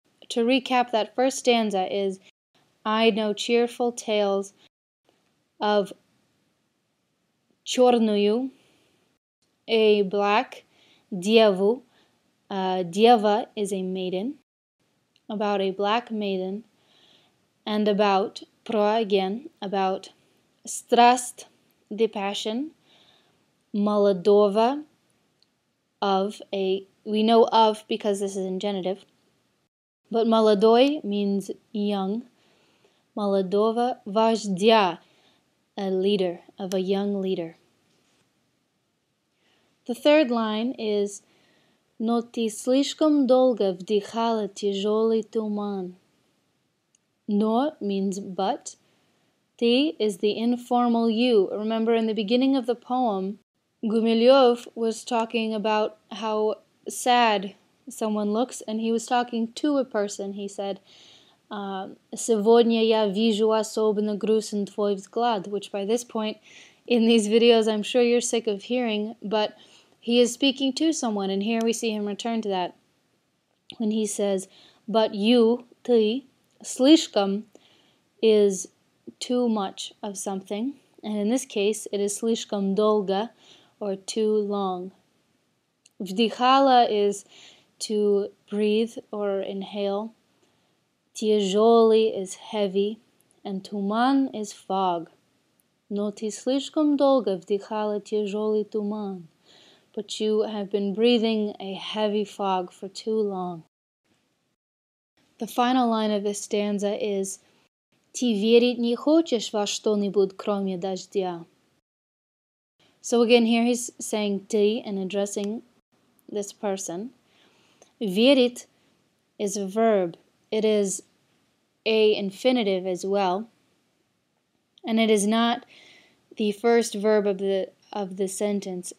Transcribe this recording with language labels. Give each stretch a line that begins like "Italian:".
English: To recap, that first stanza is, I know cheerful tales of черную, a black, деву, дева is a maiden, about a black maiden, and about, про again, about страсть, the passion, молодого, of a, we know of because this is in genitive, but молодой means young,
Russian: молодого вождя,
English: a leader, of a young leader. The third line is
Russian: Но ты слишком долго вдыхала тяжелый туман.
English: Но means but. Ты is the informal you. Remember in the beginning of the poem, Gumilyov was talking about how sad someone looks, and he was talking to a person. He said,
Russian: Сегодня я вижу особенно грустен твой взгляд,
English: which by this point in these videos I'm sure you're sick of hearing, but he is speaking to someone, and here we see him return to that when he says, but you, ты, слишком is too much of something, and in this case it is
Russian: слишком долго,
English: or too long. Вдыхала is to breathe or inhale. Тяжелый is heavy, and туман is fog.
Russian: Но ты слишком долго вдыхала тяжелый туман,
English: but you have been breathing a heavy fog for too long. The final line of this stanza is
Russian: Ты верить не хочешь во что-нибудь, кроме дождя.
English: So again, here he's saying ты and addressing this person. Верить is a verb. It is a infinitive as well, and it is not the first verb of the sentence.